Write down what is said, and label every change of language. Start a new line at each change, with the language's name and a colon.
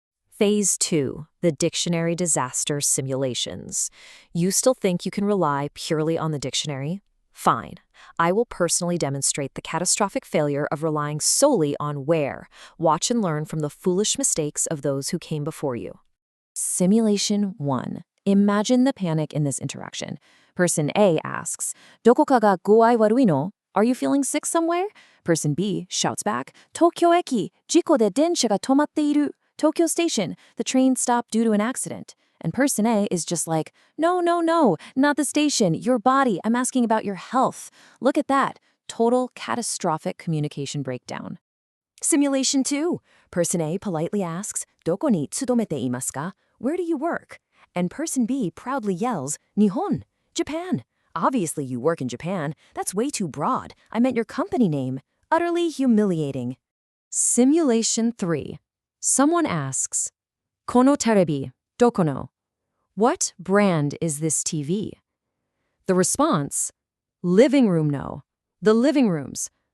English: Phase 2, the dictionary disaster simulations. You still think you can rely purely on the dictionary? Fine. I will personally demonstrate the catastrophic failure of relying solely on where. Watch and learn from the foolish mistakes of those who came before you. Simulation 1. Imagine the panic in this interaction. Person A asks,
Japanese: どこかが具合悪いの?
English: Are you feeling sick somewhere? Person B shouts back,
Japanese: 東京駅、事故で電車が止まっている.
English: Tokyo Station, the train stopped due to an accident. And person A is just like, no, not the station, your body, I'm asking about your health. Look at that. Total catastrophic communication breakdown. Simulation 2. Person A politely asks,
Japanese: どこに勤めていますか?
English: Where do you work? And person B proudly yells, 日本, Japan. Obviously you work in Japan. That's way too broad. I meant your company name. Utterly humiliating. Simulation 3. Someone asks,
Japanese: このテレビ Doko no.
English: What brand is this TV? The response, living room no. The living rooms.